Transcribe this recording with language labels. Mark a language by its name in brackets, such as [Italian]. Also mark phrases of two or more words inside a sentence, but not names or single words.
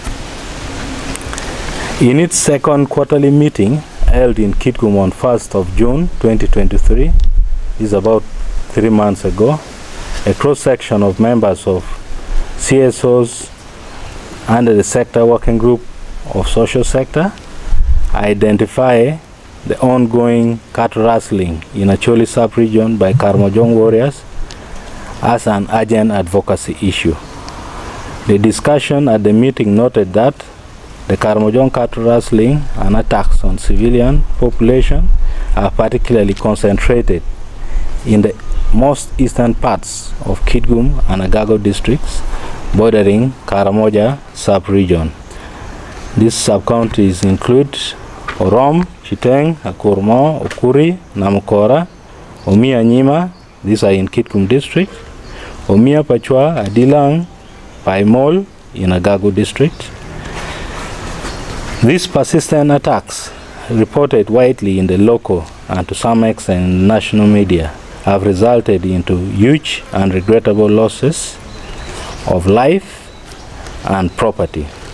[English] In its second quarterly meeting held in Kitgum on 1st of June 2023, is about 3 months ago, a cross-section of members of CSOs, under the sector working group of social sector, identify the ongoing cattle rustling in Acholi sub-region by Karamojong warriors as an urgent advocacy issue. The discussion at the meeting noted that the Karamojong cattle rustling and attacks on civilian population are particularly concentrated in the most eastern parts of Kitgum and Agago districts bordering Karamojong sub-region. These sub-counties include Orom, Chiteng, Akurmo, Okuri, Namukora, Omia Nyima, these are in Kitgum district, Omia Pachwa, Adilang, Paimol in Agago district. These persistent attacks, reported widely in the local and to some extent in national media, have resulted into huge and regrettable losses of life and property.